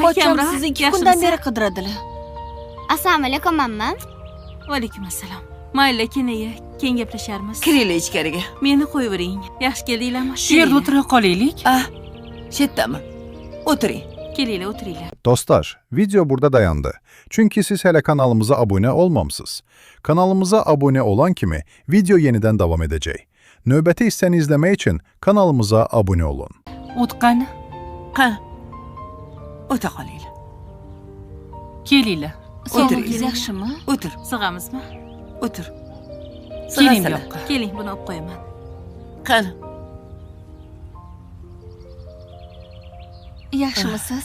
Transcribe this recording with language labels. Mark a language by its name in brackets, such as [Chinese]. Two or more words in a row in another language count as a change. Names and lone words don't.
[Uzbek] pocham Kamron, sizni 2 kundan beri qidiradilar. Assalomu alaykum, mamma. Va alaykum assalom. Mayli, keyin gaplasharmiz. Kiringlar ichkariga. Meni qo'yavering. Yaxshi keldinglarmi? Shu yerda o'tira qolaylik. Shu yerdami? O'tiring. Kelinglar, o'tiringlar. [Turkish] Dostlar, video burada dayandı. Çünkü siz hele kanalımıza abone olmamışsınız. Kanalımıza abone olan kimi video yeniden devam edecek. [Azerbaijani] Növbəti hissəni izlemek için kanalımıza abone olun. [Uzbek] O'tqani? Qani. O'ta qolinglar. Kelinglar. Sog'ligingiz yaxshimi? O'tir. Sig'amizmi? O'tir. Keling bu Sig'asizlar. yoqqa. Keling, buni olib qo'yaman. Qani. Yaxshimisiz?